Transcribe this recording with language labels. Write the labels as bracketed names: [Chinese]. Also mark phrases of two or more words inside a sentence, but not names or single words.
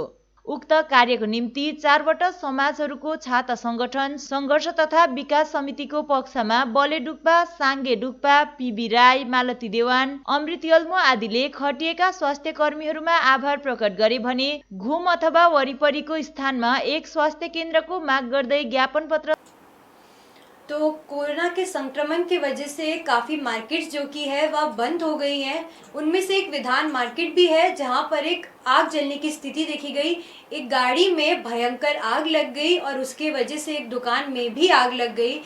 [Nepali] उक्त कार्यको निम्ति 4 वटा समाजहरूको छाता संगठन, संघर्ष तथा विकास समितिको पक्षमा बले डुक्पा, साङ्गे डुक्पा, पिबी राई, मालती देवान, अमृत यल्मो आदिले खटिएका स्वास्थ्य कर्मीहरूमा आभार प्रकट गरे भने घुम अथवा वरिपरिको स्थानमा एक स्वास्थ्य केन्द्रको माग गर्दै ज्ञापन पत्र। [Hindi] तो कोरोना के संक्रमण की वजह से काफ़ी मार्केट्स जो कि है वह बंद हो गई हैं। उनमें से एक विधान मार्केट भी है जहां पर एक आग जलने की स्थिति देखी गई। एक गाड़ी में भयंकर आग लग गई और उसके वजह से एक दुकान में भी आग लग गई।